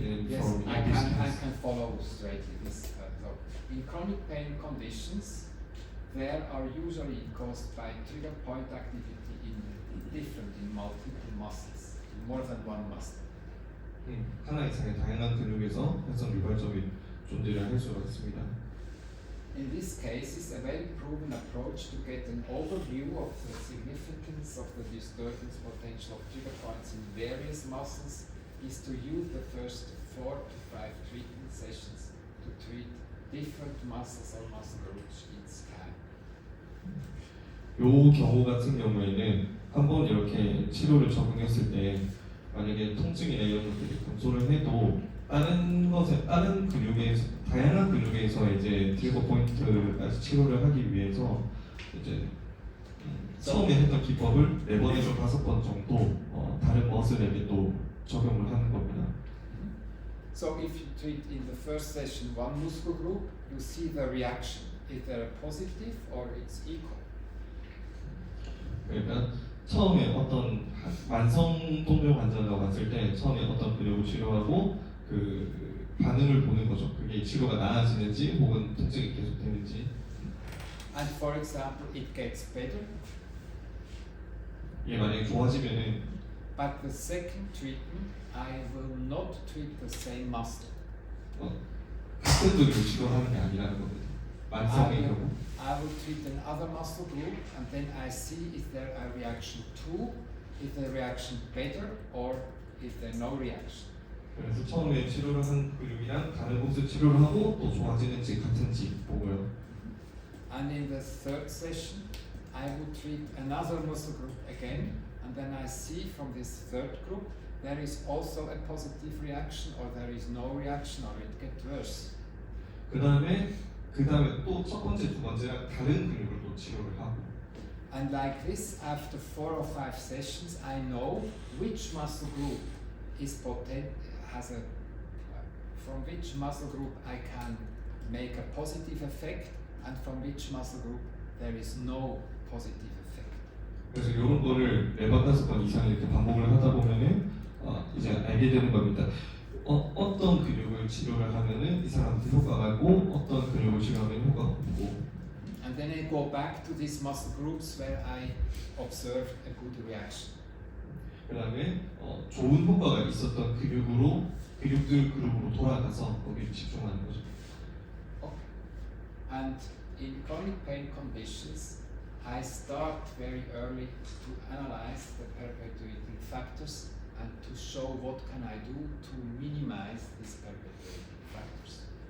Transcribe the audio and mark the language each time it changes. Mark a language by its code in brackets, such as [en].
[en] Yes, I can follow straightly this. So in chronic pain conditions, there are usually caused by trigger point activity in multiple muscles, in more than one muscle. [ko] 하나 이상의 다양한 근육에서 활성 유발점이 존재를 할 수가 있습니다. [en] In this case, it's a well-proven approach to get an overview of the significance of the disturbance potential of trigger points in various muscles is to use the first 4 to 5 treatment sessions to treat different muscles or muscle groups each time. [ko] 요 경우 같은 경우에는 한번 이렇게 치료를 적용했을 때 만약에 통증이나 이런 것들이 감소를 해도 다른 근육에서 다양한 근육에서 이제 트리거 포인트 치료를 하기 위해서 이제 처음에 했던 기법을 4번에서 5번 정도 다른 머슬에게 또 적용을 하는 겁니다. [en] So if you treat in the first session one muscle group, you see the reaction. Is there positive or it's equal? [ko] 그러니까 처음에 어떤 만성 동료 환자가 왔을 때 처음에 어떤 근육을 치료하고 그 반응을 보는 거죠. 그게 치료가 나아지는지 혹은 통증이 계속되는지. [en] And for example, it gets better, [ko] 이게 만약에 좋아지면은 [en] but the second treatment, I will not treat the same muscle. [ko] 같은 근육을 치료하는 게 아니라는 겁니다. 만성의 경우. [en] I will treat another muscle group and then I see is there a reaction to, is the reaction better or is there no reaction. [ko] 그래서 처음에 치료를 한 근육이랑 다른 곳을 치료를 하고 또 좋아지는지 같은지 보고요. [en] And in the third session, I would treat another muscle group again and then I see from this third group there is also a positive reaction or there is no reaction or it gets worse. [ko] 그 다음에 또 첫 번째, 두 번째랑 다른 근육을 또 치료를 하고. [en] And like this, after 4 or 5 sessions, I know which muscle group is has a from which muscle group I can make a positive effect, and from which muscle group there is no positive effect. [ko] 그래서 이런 거를 4번, 5번 이상 이렇게 반복을 하다 보면은 이제 알게 되는 겁니다. 어떤 근육을 치료를 하면은 이 사람한테 효과가 있고 어떤 근육을 치료하면 효과가 없고. [en] And then I go back to these muscle groups where I observed a good reaction. [ko] 그다음에 좋은 효과가 있었던 근육들 그룹으로 돌아가서 거기를 집중하는 거죠. [en] Okay. And in chronic pain conditions, I start very early to analyze the perpetuating factors and to show what can I do to minimize these perpetuating factors.